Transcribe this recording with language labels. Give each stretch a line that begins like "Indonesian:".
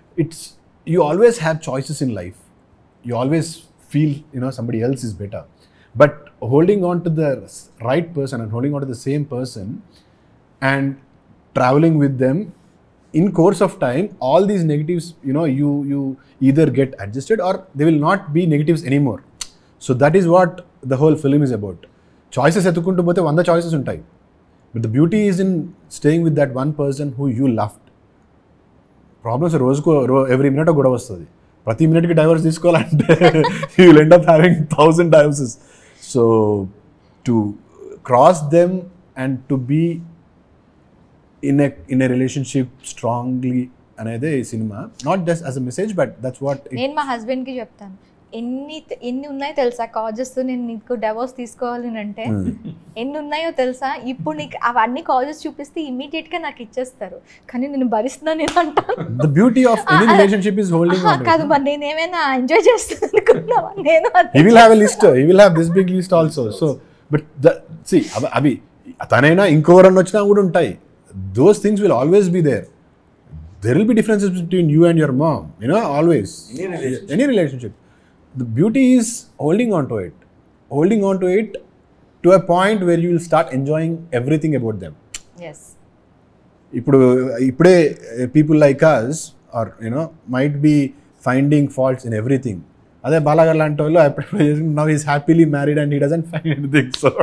English: It's, you always have choices in life, you always feel somebody else is better, but holding on to the right person and holding on to the same person and traveling with them in course of time, all these negatives you either get adjusted or they will not be negatives anymore. So that is what the whole film is about.
Telugu: Choices ఎత్తుకుంటూ పోతే 100 choices ఉంటాయి,
English: But the beauty is in staying with that one person who you loved. Problems
Telugu: రోజుకు
English: every minute
Telugu: గొడవ వస్తుంది, ప్రతి మినిట్కి divorce తీసుకోవాలంటే
English: You will end up having 1000 divorces. So to cross them and to be in a relationship strongly
Telugu: అనేది ఈ cinema.
English: Not just as a message, but that's what.
Telugu: నేను మా హస్బెండ్కి చెప్తాను, ఎన్ని ఉన్నాయో తెలుసా కాజెస్, నేను నీకు డైవోర్స్ తీసుకోవాలి అంటే ఎన్ని ఉన్నాయో తెలుసా, ఇప్పుడు నీకు అవన్నీ కాజెస్ చూపిస్తే ఇమీడియట్ గా నాకు ఇచ్చేస్తారు, కానీ నేను భరిస్తున్నా నేను అంటాను.
English: The beauty of any relationship is holding on.
Telugu: కాదు మరి నేను ఏమైనా ఎంజాయ్ చేస్తాను అనుకున్నావా? నేను
English: he will have a list, he will have this big list also. So but see
Telugu: అవి తనైనా ఇంకోరన్న వచ్చినా కూడా ఉంటాయి,
English: those things will always be there. There will be differences between you and your mom, always. Any relationship. The beauty is holding on to it to a point where you will start enjoying everything about them. Yes ఇప్పుడే people like us are you know might be finding faults in everything.
Telugu: అదే బాలాగారు లాంటి వాళ్ళు అప్పుడు
English: Now is happily married and he doesn't find anything. So